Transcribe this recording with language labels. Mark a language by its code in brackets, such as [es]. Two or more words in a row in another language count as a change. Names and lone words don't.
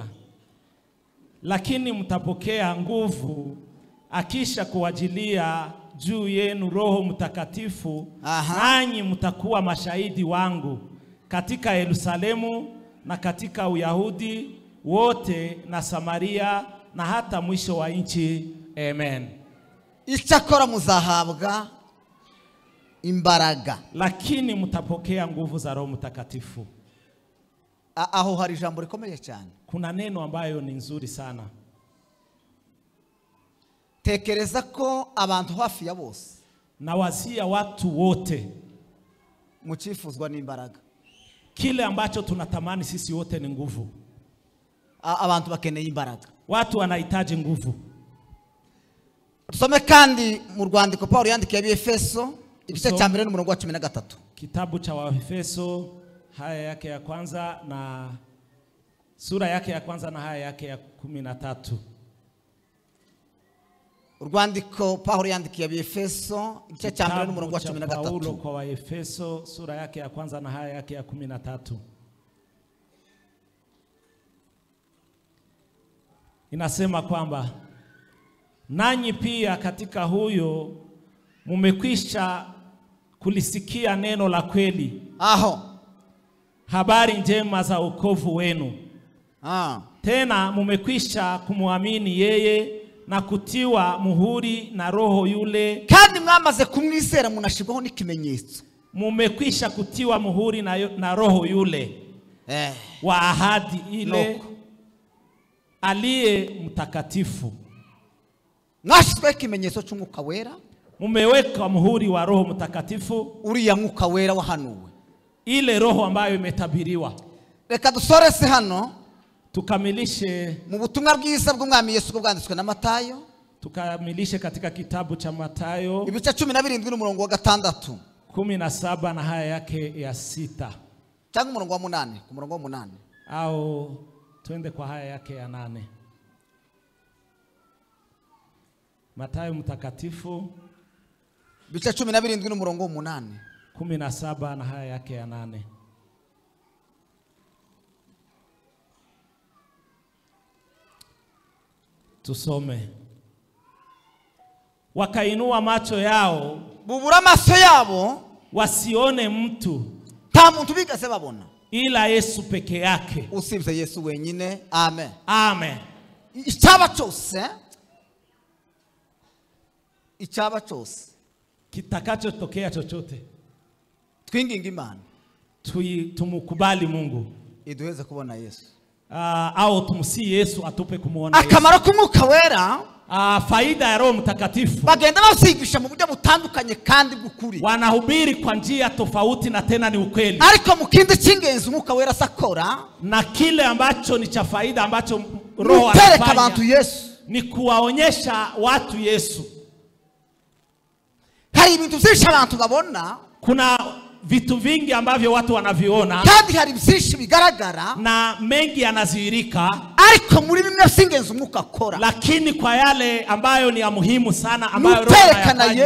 [sw] Lakini mtapokea nguvu akisha kuwajilia juu yenu Roho Mtakatifu, nanyi mtakuwa mashahidi wangu katika Yerusalemu na katika Uyahudi wote na Samaria na hata mwisho wa nchi. Amen. [rw] Icyakora muzahabwa imbaraga. [sw] Lakini mtapokea nguvu za Roho Mtakatifu. [rw] Aho hari ijambo rikomeye cyane. [sw] Kuna neno ambayo ni nzuri sana. [rw] Tekereza ko abantu hafi ya bose [sw] na wazia watu wote [rw] mucifuzwa n'imbaraga. [sw] Kile ambacho tunatamani sisi wote ni nguvu. [rw] Abantu bakeneye imbaraga. [sw] Watu wanahitaji nguvu. [rw] Tusome kandi mu rwandiko Paulo yandikiye Abefeso igice cya mbere n'umurongo wa 13. [sw] Kitabu cha Waefeso haya yake ya kwanza na sura yake ya kwanza na haya yake ya 13. [rw] Urwandiko Paulo yandikiye Abefeso igice cya mbere n'umurongo wa 13. [sw] Paulo kwa Waefeso sura yake ya kwanza na haya yake ya 13. Inasema kwamba nanyi pia katika huyo mumekwisha kulisikia neno la kweli. Habari njema za wokovu wenu. Tena mumekwisha kumwamini yeye na kutiwa muhuri na Roho yule. [rw] Kandi mwamaze kumwizera munashirwaho n'ikimenyetso. [sw] Mumekwisha kutiwa muhuri na Roho yule. Wa ahadi ile aliye mtakatifu. [rw] Mwashizwe ikimenyetso cy'Umwuka Wera. [sw] Mumeweka muhuri wa Roho Mtakatifu. [rw] Uriya Mwuka Wera wahanuwe. [sw] Ile roho ambayo imetabiriwa. [rw] Reka dusorese hano. [sw] Tukamilishe [rw] mu butumwa bwiza bw'Umwami Yesu bwanditswe na Matayo. [sw] Tukamilishe katika kitabu cha Matayo [rw] ibice 17 n'umurongo wa 6. [sw] 17 na haya yake ya 6. [rw] Cyangwa umurongo wa 8, ku murongo wa 8. [sw] Au twende kwa haya yake ya 8. Matayo mtakatifu [rw] ibice 17 n'umurongo wa 8. [sw] 17 na haya yake ya 8. [rw] Tusome. [sw] wakainua macho yao, [rw] bubura amaso yabo, [sw] wasione mtu [rw] nta muntu bigeze babona [sw] ila Yesu peke yake. [rw] usibye Yesu wenyine. Amen. Amen. Icyaba cyose [sw] Kitakachotokea chochote, [rw] twinginga Imana [sw] tumukubali Mungu, [rw] iduheze kubona Yesu, [sw] au tumsi Yesu atupe kumuona Yesu. [rw] Akamaro k'Umwuka Wera, [sw] faida ya Roho Mtakatifu, [rw] bagenda basigisha mu buryo butandukanye kandi bw'ukuri, [sw] wanahubiri kwa njia tofauti na tena ni ukweli. [rw] Ariko mu kindi cy'ingenzi Umwuka Wera sakora, [sw] na kile ambacho ni cha faida ambacho Roho anafanya abantu Yesu, ni kuwaonyesha watu Yesu. [rw] Hari ibintu byinshi abantu babona, [sw] kuna vitu vingi ambavyo watu wanaviona, [rw] kandi hari byinshi bigaragara, [sw] na mengi yanazihirika, [rw] ariko muri bimwe singenzi Umwuka akora, [sw] lakini kwa yale ambayo ni ya muhimu sana ambayo Roho anayafanya